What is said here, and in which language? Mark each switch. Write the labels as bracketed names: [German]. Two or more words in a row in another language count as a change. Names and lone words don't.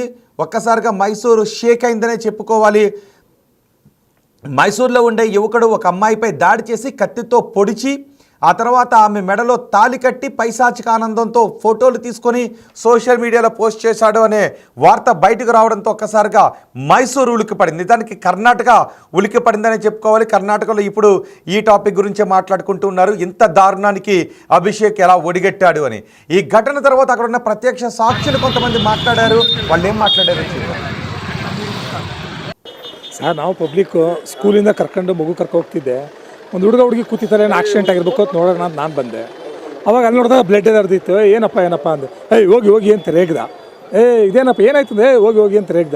[Telugu] ఒక్కసారిగా మైసూరు షేక్ అయిందనే చెప్పుకోవాలి. మైసూర్లో ఉండే యువకుడు ఒక అమ్మాయిపై దాడి చేసి కత్తితో పొడిచి ఆ తర్వాత ఆమె మెడలో తాళి కట్టి పైశాచిక ఆనందంతో ఫోటోలు తీసుకొని [English] social media [Telugu] పోస్ట్ చేశాడు అనే వార్త బయటకు రావడంతో ఒక్కసారిగా మైసూరు ఉలిక్కిపడింది. దానికి కర్ణాటక ఉలిక్కిపడిందనే చెప్పుకోవాలి. కర్ణాటకలో ఇప్పుడు ఈ టాపిక్ గురించే మాట్లాడుకుంటూ ఉన్నారు. ఇంత దారుణానికి అభిషేక్ ఎలా ఒడిగట్టాడు అని. ఈ ఘటన తర్వాత అక్కడ ఉన్న ప్రత్యక్ష సాక్షులు కొంతమంది మాట్లాడారు. వాళ్ళు ఏం మాట్లాడారు [Kannada] ಸರ್, ನಾವು ಪಬ್ಲಿಕ್ಕು ಸ್ಕೂಲಿಂದ ಕರ್ಕೊಂಡು ಮಗು ಹೋಗ್ತಿದ್ದೆ. ಒಂದು ಹುಡುಗಿ ಕೂತಿದ್ದಾರೆ, ಏನು ಆಕ್ಸಿಡೆಂಟ್ ಆಗಿರ್ಬೇಕು ಅಂತ ನೋಡೋಣ ಅಂತ ನಾನು ಬಂದೆ. ಅವಾಗ ಅಲ್ಲಿ ನೋಡಿದಾಗ ಬ್ಲಡ್ ಎದರ್ದಿತ್ತು. ಏನಪ್ಪ ಅಂದೆ. ಹೋಗಿ ಅಂತ ರೇಗ್ದ. ಇದೇನಪ್ಪ ಏನಾಯ್ತು? ಹೋಗಿ ಅಂತ ರೇಗ್ದ.